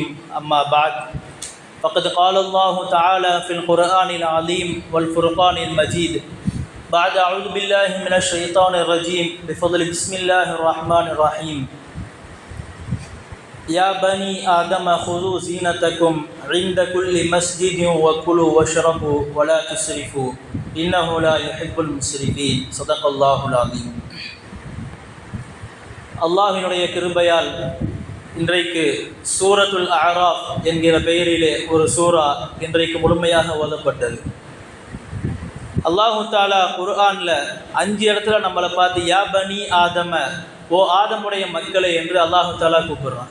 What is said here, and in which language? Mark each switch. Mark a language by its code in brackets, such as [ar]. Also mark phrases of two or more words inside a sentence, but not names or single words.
[ar] أما بعد فقد قال الله تعالى في القرآن العظيم والفرقان المجيد بعد أعوذ بالله من الشيطان الرجيم بفضل بسم الله الرحمن الرحيم. يا بني آدم خذوا زينتكم عند كل مسجد وكلوا واشربوا ولا تسرفوا إنه لا يحب المسرفين. صدق الله العظيم. [ta] அல்லாஹ்வினுடைய கிருபையால் இன்றைக்கு சூரத்துல் அஅராஃப் என்கிற பெயரிலே ஒரு சூரா இன்றைக்கு முழுமையாக ஓதப்பட்டது. [ar] الله تعالى [ta] குர்ஆனில் 5 இடத்துல நம்மளை பார்த்து [ar] يا بني آدم, [ta] ஓ ஆதமுடைய மக்களை என்று [ar] الله تعالى [ta] கூப்பிடுறான்.